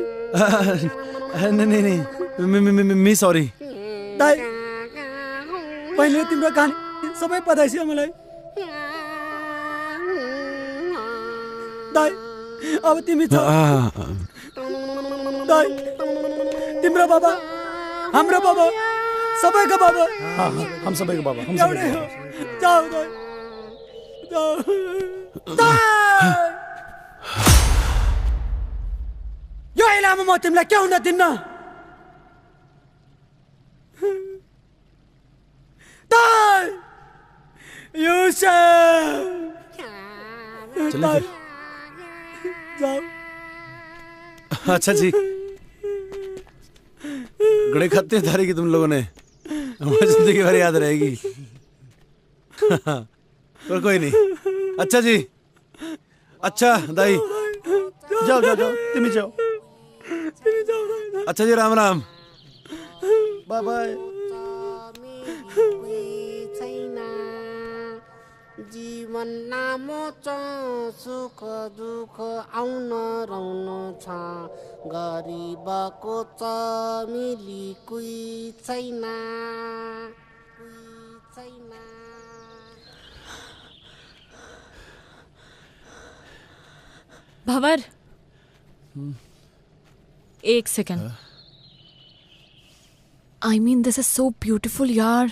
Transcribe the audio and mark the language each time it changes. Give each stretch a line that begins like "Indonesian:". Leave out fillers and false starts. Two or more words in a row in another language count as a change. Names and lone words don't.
Hindi: नहीं, मी सॉरी।
Nepali: ताई, पहिले तिम्रो कहानी सबै
Hindi: पता छ
Nepali: मलाई। ताई, अब तिमी छ। ताई, तिम्रो बाबा, हाम्रो बाबा, सबैको बाबा। हम सबैको बाबा, हम एउटै हो। जाऊ ताई, जाऊ। ताई! यो इलामा म तिमीलाई के हुन दिन्न। ताई! युसुफ! ताई! जाऊ।
Hindi: अच्छा जी, गड़े खत्ते धारी की तुम लोगों ने, हमारी जिंदगी भर याद रहेगी। पर कोई नहीं। अच्छा जी, अच्छा दाई,
Nepali: जाओ जाओ जाओ, तिमी जाओ।
Hindi: अच्छा जी, राम राम।
English: bye bye.
Nepali: जीवन लामो छ, सुख दुःख आउन रहनु छ, गरिबको छ मिली कोही छैन।
Hindi: भंवर, एक सेकंड।
English: I mean this is so beautiful यार।